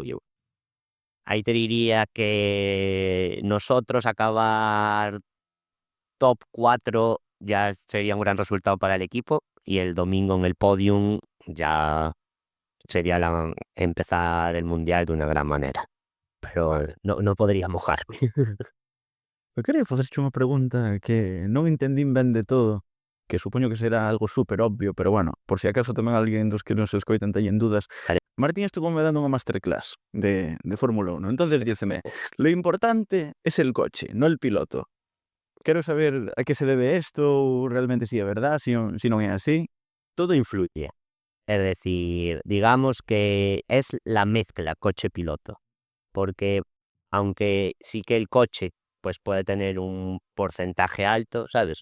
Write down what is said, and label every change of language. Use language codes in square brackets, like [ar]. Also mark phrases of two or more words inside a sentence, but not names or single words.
[es] Ahí te diría que nosotros acabar top 4 ya sería un gran resultado para el equipo, y el domingo en el podium ya sería empezar el mundial de una gran manera. Pero no podría mojarme. [gl] Eu quería facerche unha pregunta que non entendín ben de todo. que supoño que será algo super obvio, pero bueno, por si acaso tamén alguén dos que nos escoitan teñen dudas. Vale. Martín estuvo me dando unha masterclass de Fórmula 1, entonces díceme, [es] lo importante es el coche, no el piloto. [gl] Quero saber a que se debe esto, ou realmente si é verdad, si non é así. [es] Todo influye. Es decir, digamos que es la mezcla coche-piloto, porque aunque sí que el coche pues puede tener un porcentaje alto, ¿sabes?